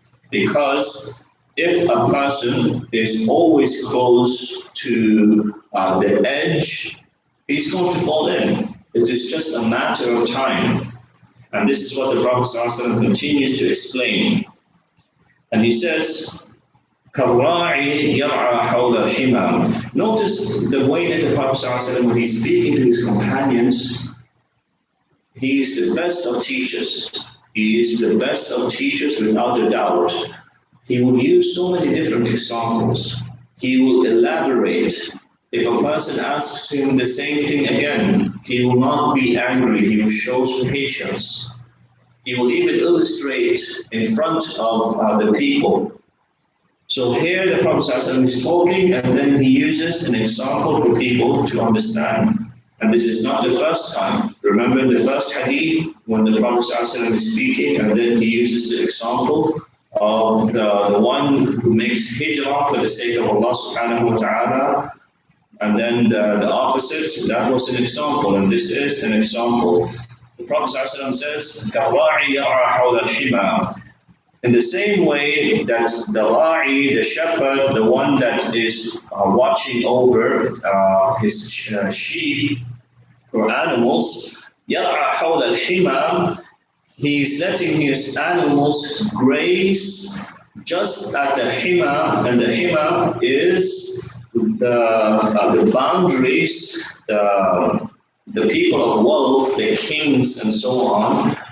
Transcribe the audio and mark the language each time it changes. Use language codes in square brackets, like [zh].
[en] Because if a person is always close to the edge, he's going to fall in. It is just a matter of time. And this is what the Prophet ﷺ continues to explain. And he says, [ar] كَالرَّاعِي يَرْعَى حَوْلَ الْحِمَى. [en] Notice the way that the Prophet ﷺ, when he's speaking to his companions, he is the best of teachers. He is the best of teachers without a doubt. He will use so many different examples. He will elaborate. If a person asks him the same thing again, he will not be angry. He will show some patience. He will even illustrate in front of the people. So here the Prophet ﷺ is talking, and then he uses an example for people to understand. And this is not the first time. Remember the first hadith when the Prophet ﷺ is speaking, and then he uses the example of the one who makes hijrah for the sake of Allah subhanahu wa ta'ala. And then the opposite, that was an example, and this is an example. The Prophet ﷺ says, [ar] كَالرَّاعِي يَرْعَى حَوْلَ الْحِمَى. [en] In the same way that the ra'i, the shepherd, the one that is watching over his sheep or animals, [ar] يَرْعَى حَوْلَ الْحِمَى, [en] he's letting his animals graze just at the hima, and the hima is the boundaries, the people of wealth, the kings and so on.